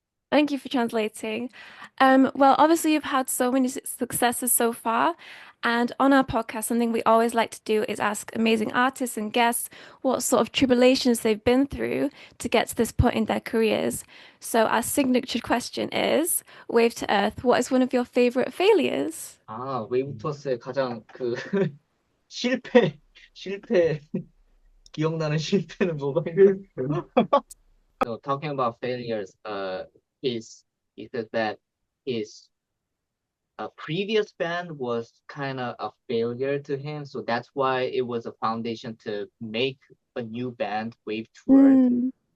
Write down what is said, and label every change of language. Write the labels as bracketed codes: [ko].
[en] Thank you for translating. Well, obviously you've had so many successes so far, and on our podcast, something we always like to do is ask amazing artists and guests what sort of tribulations they've been through to get to this point in their careers. So our signature question is, Wave to Earth, what is one of your favorite failures? [ko] 웨이브 토스의 가장 그 실패 기억나는 실패는 뭐가 있나요? [en] So talking about failures, he said that his previous band was kind of a failure to him, so that's why it was a foundation to make a new band, Wave to Earth.